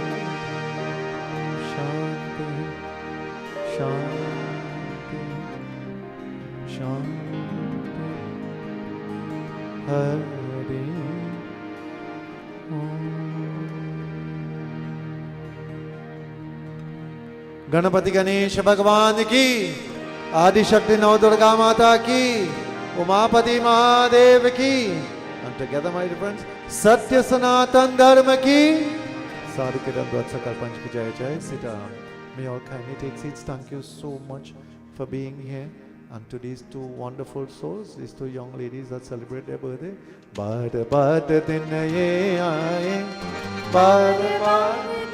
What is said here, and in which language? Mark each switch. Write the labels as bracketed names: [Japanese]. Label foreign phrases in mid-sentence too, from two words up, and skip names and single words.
[Hindi] शान्ति शान्ति शान्ति हरि गणपति गणेश भगवान की, आदिशक्ति नव दुर्गा माता की, उमापति महादेव की, [English] and together my dear friends, [Hindi] सत्य सनातन धर्म की, साधु के दंडवत सकल पंच की जय जय सीताराम. [English] May all kindly take seats. Thank you so much for being here. And to these two wonderful souls, these two young ladies that celebrate their birthday. [Hindi] बाद बाद दिन ये आए, बाद बाद